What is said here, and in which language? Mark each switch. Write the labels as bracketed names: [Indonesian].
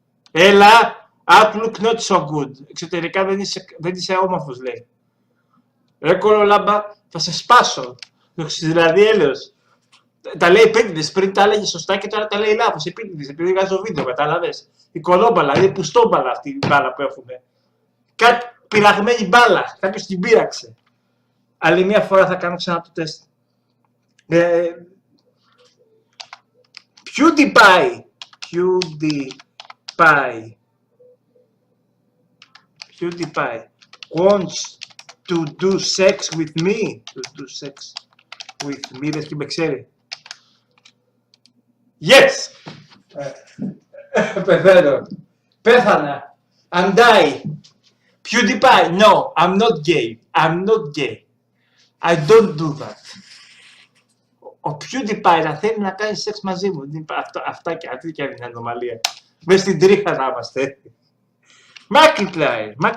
[Greek] Έλα, [English] outlook not so good. [Greek] Εξωτερικά δεν είσαι όμορφος, λέει. Ρε κολολάμπα, θα σε σπάσω. Δηλαδή έλεος. Τα λέει επίτηδες, πριν τα έλεγε σωστά και τώρα τα λέει λάθος. Επίτηδες, επειδή βγάζω βίντεο, κατάλαβες. Η κολόμπαλα, είναι πουστόμπαλα αυτή η μπάλα που έχουμε. Κάτι πειραγμένη μπάλα, κάποιος την πείραξε. Άλλη μια φορά θα κάνω ξανά το τεστ. [English] PewDiePie. PewDiePie. PewDiePie wants to do sex with me. To do sex with me, [Greek] δες και με ξέρει. [English] Yes! [Greek] Πεθαίνω. Πέθανα. [English] I'm die. PewDiePie, no, I'm not gay. I'm not gay. I don't do that. [Greek] ο PewDiePie να θέλει να κάνει σεξ μαζί μου. Αυτά και αυτή και είναι ανομαλία. Μες στην τρίχα να είμαστε. Markiplier.